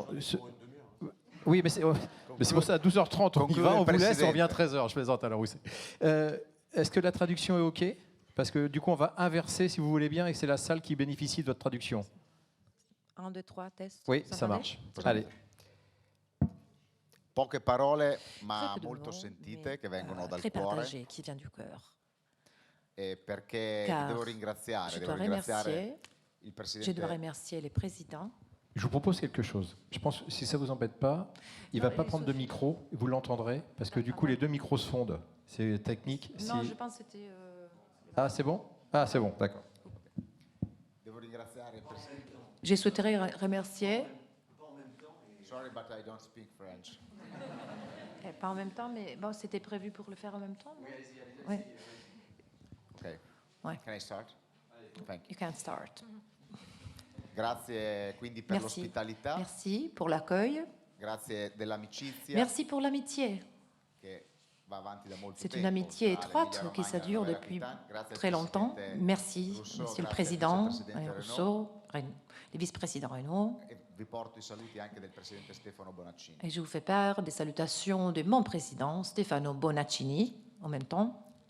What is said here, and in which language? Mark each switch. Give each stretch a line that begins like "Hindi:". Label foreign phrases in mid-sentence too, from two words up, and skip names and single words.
French: Oui, mais c'est pour ça, à 12h30, on y va, on vous laisse, on revient à 13h. Je plaisante, Alain Rousset. Est-ce que la traduction est OK? Parce que du coup, on va inverser, si vous voulez bien, et c'est la salle qui bénéficie de votre traduction. 1, 2, 3, test. Oui, ça marche. Allez.
Italian: Poche parole, ma molto sentite, che vengono dal
French: très
Italian: cuore.
French: Partagé, qui vient du cœur.
Italian: Perché devo ringraziare,
French: je dois remercier les présidents. Je vous propose quelque chose. Je pense, si ça ne vous embête pas, il ne va pas prendre de micro, vous l'entendrez, parce que du coup, les deux micros se fondent. C'est technique. Non, je pense que c'était... Ah, c'est bon? Ah, c'est bon, d'accord. Je souhaiterais remercier...
English: Sorry, but I don't speak French.
French: Pas en même temps, mais bon, c'était prévu pour le faire en même temps. Oui, oui. Okay. Ouais.
English: Can I start? Thank you. You can start.
Italian: Grazie quindi per l'ospitalità.
French: Merci pour l'accueil.
Italian: Grazie dell'amicizia.
French: Merci pour l'amitié. C'est une amitié étroite qui ça dure depuis très longtemps. Merci, Monsieur le Président Rousseau, les vice-présidents Renaud. Et je vous fais part des salutations de mon président Stefano Bonaccini en même temps.